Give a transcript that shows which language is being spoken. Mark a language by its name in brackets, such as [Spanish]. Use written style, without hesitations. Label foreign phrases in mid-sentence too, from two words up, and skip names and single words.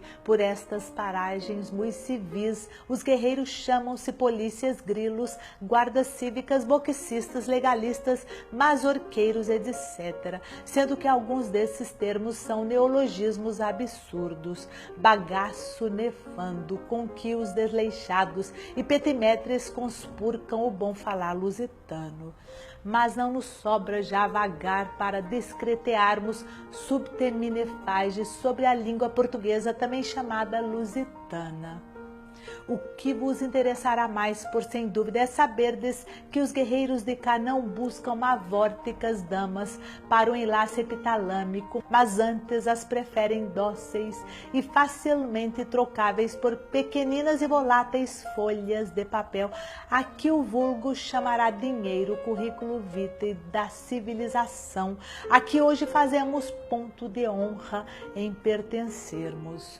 [Portuguese] Por estas paragens muito civis, os guerreiros chamam-se polícias, grilos, guardas cívicas, boxicistas, legalistas, mazorqueiros, etc., sendo que alguns desses termos são neologismos absurdos, bagaço nefando, com que os desleixados e petimetres conspurcam o bom falar lusitano. Mas não nos sobra já vagar para descretearmos [Latin] subtermine fages [Portuguese] sobre a língua portuguesa, também chamada lusitana. O que vos interessará mais, por sem dúvida, é saberdes que os guerreiros de cá não buscam mavórticas damas para o enlace epitalâmico, mas antes as preferem dóceis e facilmente trocáveis por pequeninas e voláteis folhas de papel, a que o vulgo chamará dinheiro, [Latin] currículo vitae [Portuguese] da civilização, a que hoje fazemos ponto de honra em pertencermos.